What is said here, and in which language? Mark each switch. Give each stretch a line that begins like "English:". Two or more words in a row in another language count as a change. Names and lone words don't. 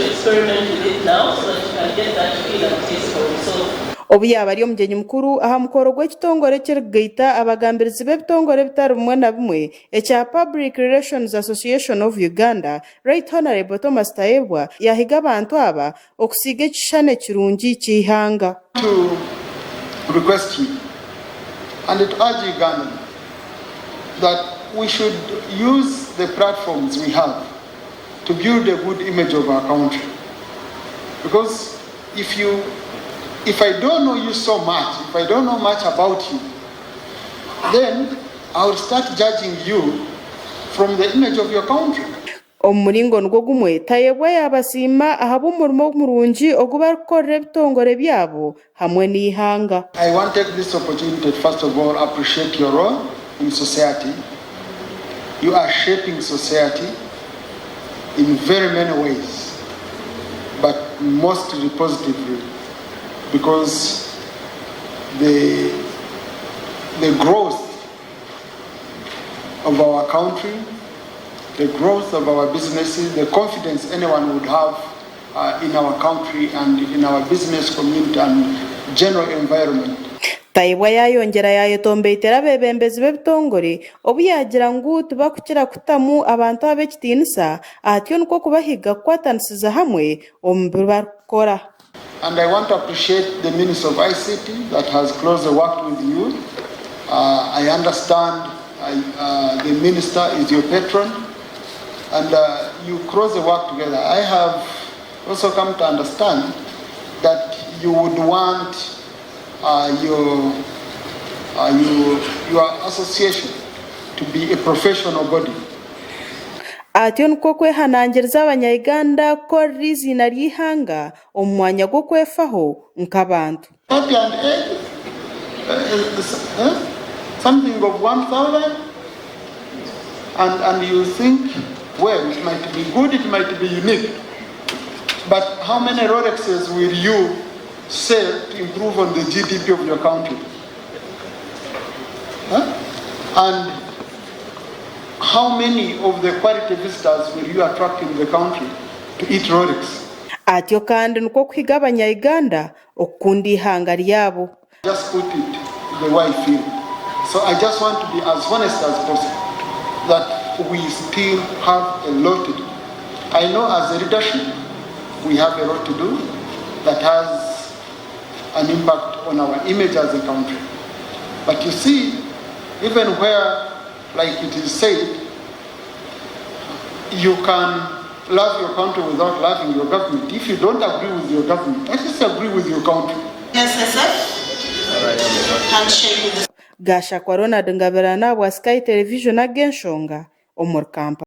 English: experiment with it now so that you can get that feel and taste for yourself.
Nyankole: Obuyaba ari omugenyi mukuru aha mukoro gw'ekitongore ky'Egaita abagambirizi b'ebitongore bitari bimwe na bimwe ekya Public Relations Association of Uganda, Right Honorable Thomas Tayebwa yahiga abantu aba okusiiga ekishushani kirungi ky'Eihanga.
English: To request you and to urge Uganda that we should use the platforms we have to build a good image of our country, because if I don't know you so much, if I don't know much about you, then I will start judging you from the image of your country.
Nyankole: Omuringo nigwo gumwe Tayebwa yabasiima ahaba omurimo omurungi ogu barikukorera ebitongore byabo hamwe n'Eihanga.
English: I want to take this opportunity to first of all appreciate your role in society. You are shaping society in very many ways, but mostly positively, because the growth of our country, the growth of our businesses, the confidence anyone would have in our country and in our business community and general environment.
Nyankole: Tayebwa yayongera yayetombeitera abebembezi b'ebitongore obu yagira ngu tibakukira kutamu abantu ab'ekitiinisa atyo nikwo kubahiga kukwatanisiza hamwe omu barikukora.
English: And I want to appreciate the Minister of ICT that has closely worked with you. I understand the Minister is your patron, and you closely work together. I have also come to understand that you would want your association to be a professional body.
Nyankole: Atyo nikwo kwehanangiriza abanya-Uganda kukorera izina ry'Eihanga omu mwanya gw'okwefaho nk'abantu.
English: Something of 1,000, and you think, well, it might be good, it might be unique, but how many Rolexes will you sell to improve on the GDP of your country? And how many of the quality visitors will you attract in the country to eat Rolex?
Nyankole: Atyo kandi nikwo kuhiga abanya-Uganda okukunda Eihanga ryabo.
English: Just put it the way I feel. So I just want to be as honest as possible that we still have a lot to do. I know as a leadership we have a lot to do that has an impact on our image as a country. But you see, even where, like it is said, you can love your country without loving your government. If you don't agree with your government, at least agree with your country. Yes, sir. Handshake with the
Nyankole: Gasha kwa Ronald Ngabirana wa Sky Television ag'Enshonga omuri Kampala.